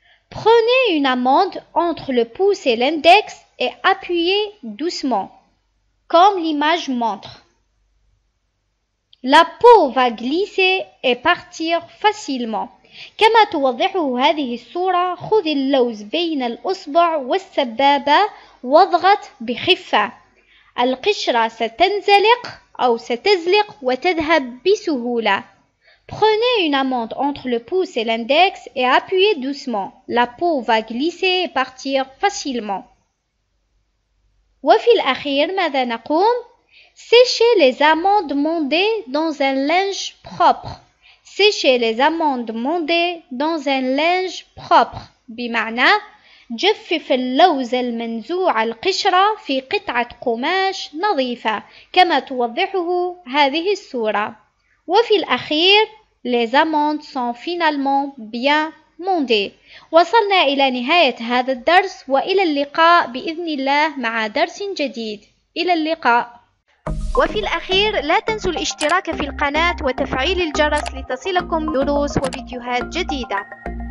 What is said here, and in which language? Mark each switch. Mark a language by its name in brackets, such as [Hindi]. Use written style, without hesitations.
[French] Prenez une amande entre le pouce et l'index et appuyez doucement, comme l'image montre. La peau va glisser et partir facilement. [Arabic] كما توضحه هذه الصورة خذ اللوز بين الأصبع والسبابة واضغط بخفة. القشرة ستزلق وتذهب بسهولة. [French] Prenez une amande entre le pouce et l'index et appuyez doucement. La peau va glisser et partir facilement. [Arabic] وفي الأخير ماذا نقوم؟ [French] Sécher les amandes mondées dans un linge propre. Sécher les amandes mondées dans un linge propre. [Arabic] بمعنى جفف اللوز المنزوع القشرة في قطعة قماش نظيفة كما توضحه هذه الصورة. وفي الأخير [French] les amandes sont finalement bien mondées. [Arabic] وصلنا إلى نهاية هذا الدرس وإلى اللقاء بإذن الله مع درس جديد. إلى اللقاء. وفي الأخير لا تنسوا الاشتراك في القناة وتفعيل الجرس لتصلكم دروس وفيديوهات جديدة.